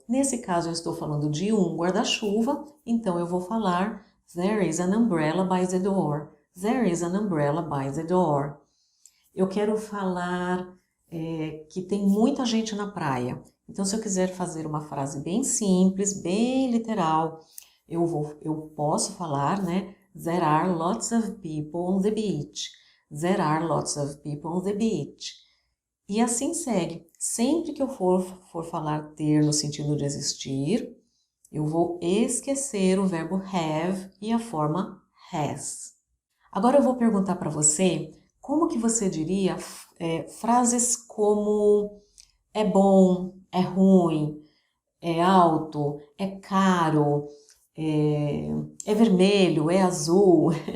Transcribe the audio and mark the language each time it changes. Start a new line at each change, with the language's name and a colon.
Portuguese: Nesse caso, eu estou falando de um guarda-chuva, então eu vou falar
English: there is an umbrella by the door. There is an umbrella by the door.
Portuguese: eu quero falar que tem muita gente na praia. Então, se eu quiser fazer uma frase bem simples, bem literal, eu posso falar, né?
English: There are lots of people on the beach. There are lots of people on the beach.
Portuguese: E assim segue. Sempre que eu for falar ter no sentido de existir, eu vou esquecer o verbo have e a forma has. Agora eu vou perguntar para você como que você diria frases como é bom, é ruim, é alto, é caro, é vermelho, é azul.